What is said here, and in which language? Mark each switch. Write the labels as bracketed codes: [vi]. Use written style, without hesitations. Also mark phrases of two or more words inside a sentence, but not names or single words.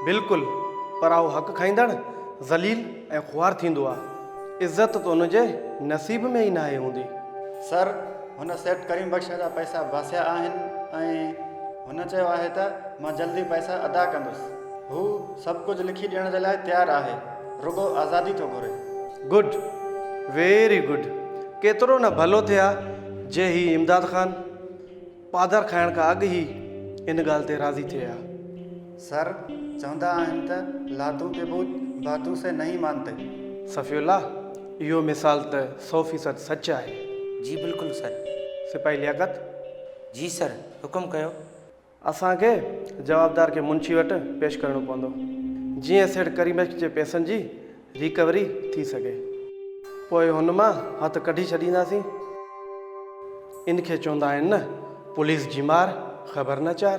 [sd] बिल्कुलु, पर उहो हक़ खाईंदड़ ज़लील ऐं ख़ुवार थींदो आहे। इज़त त हुनजे नसीब में ई नाहे हूंदी। सर, हुन सेठ करीम बख्श जा पैसा बासिया आहिनि ऐं हुन चयो आहे त मां जल्दी पैसा अदा कंदुसि। हू सभु कुझु लिखी ॾियण जे लाइ तयारु आहे, रुगो आज़ादी थो घुरे। [en] Good, very good. [sd] केतिरो न भलो थिया जे ही इमदाद ख़ान पादर खाइण खां अॻु ई इन ॻाल्हि ते राज़ी थिए हा। [ur] सर, [sd] चवंदा आहिनि त [ur] لاتو کے بوجھ باتو سے نہیں مانتے. [sd] सफ़ीउल्लाह, इहो मिसाल त 100% सच आहे। जी बिल्कुलु सर। सिपाही लियाकत। जी सर, हुकुम कयो। असांखे जवाबदार खे मुंशी वटि पेश करणो पवंदो, जीअं सेठ करीम बख्श जे पैसनि जी रिकवरी थी सघे। पोइ हुन मां हथु कढी छॾींदासीं। इन खे चवंदा आहिनि न, पुलिस जी मार ख़बर न चार।